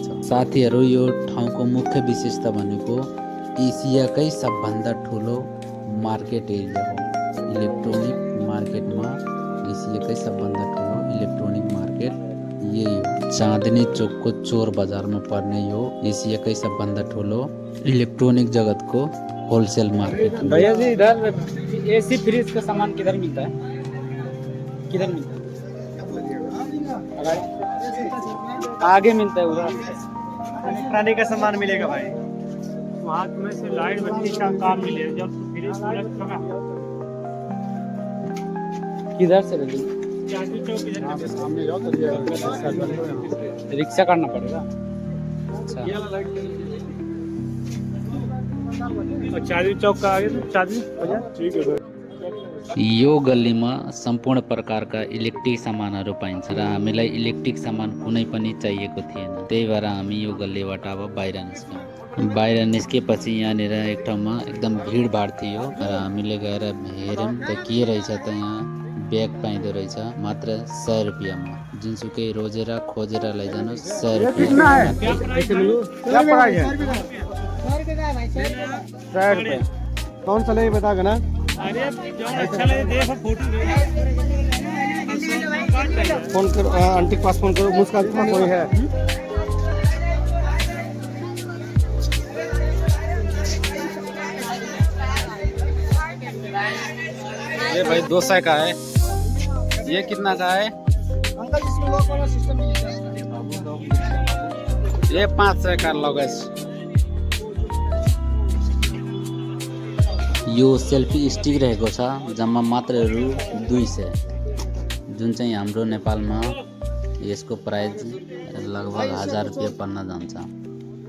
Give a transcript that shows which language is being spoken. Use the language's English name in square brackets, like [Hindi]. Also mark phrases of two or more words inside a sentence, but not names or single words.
[Nepali] साथीहरू यो ठाउँको मुख्य विशेषता भनेको एसियाकै सबभन्दा ठुलो [English] market area [Nepali] हो। इलेक्ट्रोनिक मार्केटमा एसियाकै सबभन्दा ठुलो [English] electronic market [Nepali] यही हो। चाँदनी चोकको चोर बजारमा पर्ने यो एसियाकै सबभन्दा ठुलो इलेक्ट्रोनिक जगतको [English] wholesale market. [Hindi] भैया जी इधर [English] AC fridge [Hindi] का सामान किधर मिलता है? किधर मिलता है? आगे मिलता है उधर। इलेक्ट्रॉनिक का सामान मिलेगा भाई, वहाँ में से लाइट बत्ती का काम मिलेगा। जब फ्रिज किधर से भैया? चाँदनी चौक इधर सामने जाओ तो रिक्शा करना पड़ेगा। अच्छा, और चाँदनी चौक का आगे तो चाँदनी बाजार। ठीक है भाई। [Nepali] यो गल्लीमा सम्पूर्ण प्रकारका इलेक्ट्रिक सामानहरू पाइन्छ र हामीलाई इलेक्ट्रिक सामान कुनै पनि चाहिएको थिएन, त्यही भएर हामी यो गल्लीबाट अब बाहिर निस्क्यौँ। बाहिर निस्केपछि यहाँनिर एक ठाउँमा एकदम भिडभाड थियो र हामीले गएर हेऱ्यौँ त के रहेछ त यहाँ ब्याग पाइँदो रहेछ मात्र 100 रुपियाँमा। जुनसुकै रोजेर खोजेर लैजानुहोस् 100 रुपियाँ। [Hindi] क्या प्राइस है? 100 रुपये। कौन सा ले बताओगे ना? अरे अच्छा लगे देखो फोटो फोन करो, आंटी के पास फोन करो, मुस्कान के पास कोई है? ये भाई 200 का है, ये कितना का है? अंकल इसमें लॉक वाला सिस्टम नहीं है। ये 500 का लगेज। [Nepali] यो [English] selfie stick [Nepali] रहेको छ, जम्मा मात्र रु 200, जुन चाहिँ हाम्रो नेपालमा यसको प्राइस लगभग 1000 रुपियाँ पर्न जान्छ।